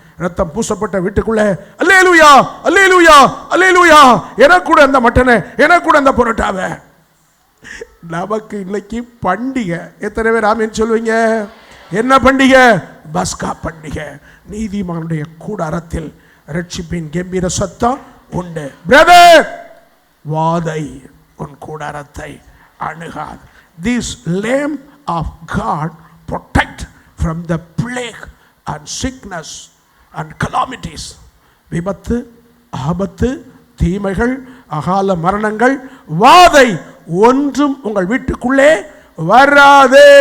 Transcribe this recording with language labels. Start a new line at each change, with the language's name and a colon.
Tamil: ரத்தம் பூசப்பட்ட வீட்டுக்குள்ளே அல்லேலூயா அல்லேலூயா அல்லேலூயா, எனக்கு கூட அந்த மட்டனை, எனக்கு கூட அந்த புரோட்டாவை. நமக்கு இன்னைக்கு பண்டிகை. எத்தனை பேர் ஆமென் சொல்லுவீங்க? என்ன பண்டிகை? பஸ்கா பண்டிகை. நீதிமானுடைய கூடாரத்தில் ரட்சிப்பின் கம்பீர சத்தம் உண்டு. பிரதர், வாதை உன் கூடாரத்தை அணுகாது.
English: This lamb of God protect from the plague and sickness and calamities.
Tamil: விபத்து, ஆபத்து, தீமைகள், அகால மரணங்கள், வாதை ஒன்றும் உங்கள் வீட்டுக்குள்ளே வராதே.